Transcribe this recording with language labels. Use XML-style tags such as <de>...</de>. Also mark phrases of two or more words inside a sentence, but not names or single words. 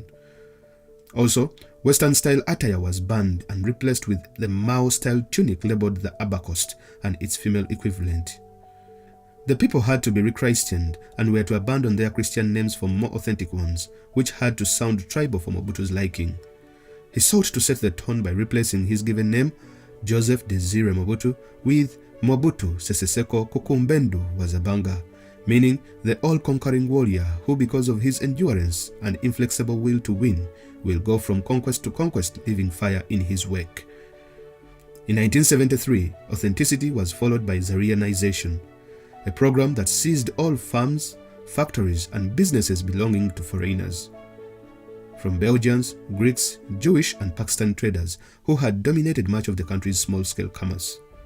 <en>Also, Western-style attire was banned and replaced with the Mao-style tunic labeled the Abacost and its female equivalent. The people had to be rechristened and were to abandon their Christian names for more authentic ones, which had to sound tribal for Mobutu's liking. He sought to set the tone by replacing his given name, Joseph Désiré Mobutu, with Mobutu Sese Seko Kukumbendu Wazabanga, meaning the all-conquering warrior who, because of his endurance and inflexible will to win, will go from conquest to conquest, leaving fire in his wake. In 1973, Authenticity was followed by Zairianization, a program that seized all farms, factories, and businesses belonging to foreigners, from Belgians, Greeks, Jewish, and Pakistan traders who had dominated much of the country's small-scale commerce.</en>